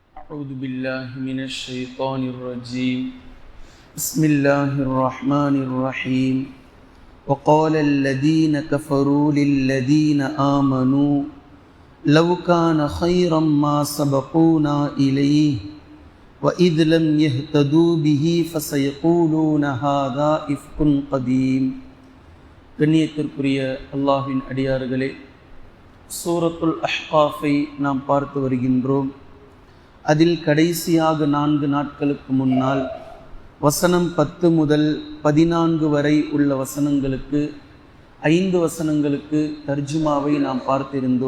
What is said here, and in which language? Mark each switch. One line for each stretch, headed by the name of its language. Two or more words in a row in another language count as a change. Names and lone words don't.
Arabic: أعوذ بالله من الشيطان الرجيم بسم الله الرحمن الرحيم وقال الذين كفروا للذين آمنوا لو كان خيرا ما سبقونا إليه وإذ لم يهتدوا به فسيقولون هذا إفك قديم.
Tamil: கண்ணியத்திற்குரிய அல்லாஹ்வின் அடியார்களே, சூரத்துல் அஹ்காஃபை நாம் பார்த்து வருகின்றோம். அதில் கடைசியாக 4 நாட்களுக்கு முன்னால் வசனம் 10 முதல் 14 வரை உள்ள வசனங்களுக்கு 5 வசனங்களுக்கு தர்ஜுமாவை நாம் பார்த்திருந்தோம்.